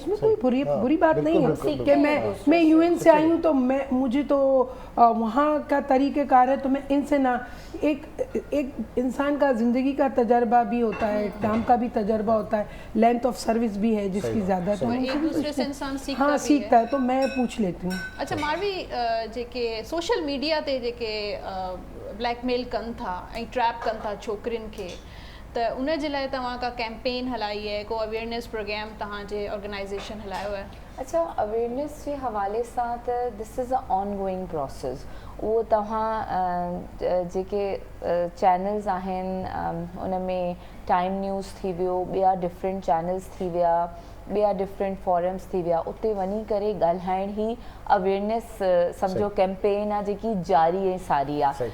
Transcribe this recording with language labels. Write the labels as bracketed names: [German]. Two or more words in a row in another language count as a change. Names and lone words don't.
[Urdu] اس میں کوئی بری بات نہیں ہے کہ میں UN سے آئی ہوں، تو مجھے تو وہاں کا طریقہ کار ہے، تو میں ان سے نا، ایک انسان کا زندگی کا تجربہ بھی ہوتا ہے، کام کا بھی تجربہ ہوتا ہے, [English] length of service [Urdu] بھی ہے جس کی زیادہ، تو ایک دوسرے سے انسان سیکھتا ہے، تو میں پوچھ لیتی ہوں. [Sindhi] अच्छा मारवी, जेके [English] social media [Sindhi] ते जेके ब्लैकमेल कन था ऐं ट्रैप कन था छोकरिन के, तो उन जे लाइ तव्हां का कैंपेन हलाई है, को [English] awareness program [Sindhi] तव्हांजे ऑर्गेनाइजेशन हलायो है? अच्छा, अवेयरनेस के हवाले सां त [English] this is a ongoing process. [Sindhi] वो तव्हां जेके चैनल्स आहिनि उन में टाइम न्यूज़ थी वियो, ॿिया [English] different channels [Sindhi] थी विया, ॿिया [English] different forums [Sindhi] थी विया, उते वञी करे ॻाल्हाइण ही अवेयरनेस सम्झो कैंपेन आहे जेकी जारी ऐं सारी आहे।